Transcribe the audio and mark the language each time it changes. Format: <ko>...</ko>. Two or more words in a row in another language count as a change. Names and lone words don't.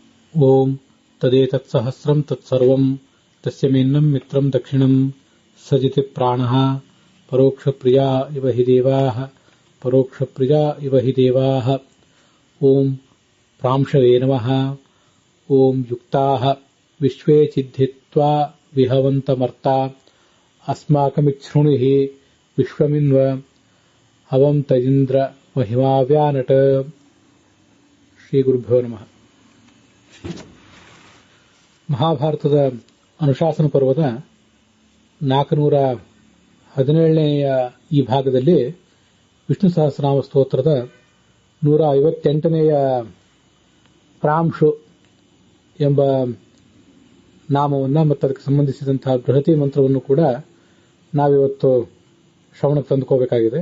<sa>ಓಂ ತದೇತತ್ಸಹಸ್ರಂ ತತ್ಸರ್ವಂ ತಸ್ಯ ಮೇನ್ನಂ ಮಿತ್ರಂ ದಕ್ಷಿಣಂ ಸಜಿತಿ ಪ್ರಾಣಃ ಪರೋಕ್ಷಪ್ರಿಯಾ ಇವ ಹಿ ದೇವಾಃ ಪರೋಕ್ಷಪ್ರಿಯಾ ಇವ ಹಿ ದೇವಾಃ. ಓಂ ಪ್ರಾಂಶವೇ ನಮಃ. ಓಂ ಯುಕ್ತಾಃ ವಿಶ್ವೇ ಚಿದ್ಧಿತ್ವಾ ವಿಹವಂತಮರ್ತಾ ಅಸ್ಮಾಕಮಿಚ್ಛೃಣುಹಿ ವಿಶ್ವಮಿನ್ವ ಹವಂ ತಜಿಂದ್ರ ಮಹಿಮಾವ್ಯಾನಟ. ಶ್ರೀ ಗುರುಭ್ಯೋ ನಮಃ.</sa> <kn>ಮಹಾಭಾರತದ ಅನುಶಾಸನ ಪರ್ವದ 417ನೇಯ ಈ ಭಾಗದಲ್ಲಿ ವಿಷ್ಣು ಸಹಸ್ರನಾಮ ಸ್ತೋತ್ರದ 158ನೇಯ ಪ್ರಾಂಶು ಎಂಬ ನಾಮವನ್ನು ಮತ್ತು ಅದಕ್ಕೆ ಸಂಬಂಧಿಸಿದಂತಹ ಬೃಹತಿ ಮಂತ್ರವನ್ನು ಕೂಡ ನಾವಿವತ್ತು ಶ್ರವಣಕ್ಕೆ ತಂದುಕೋಬೇಕಾಗಿದೆ.</kn>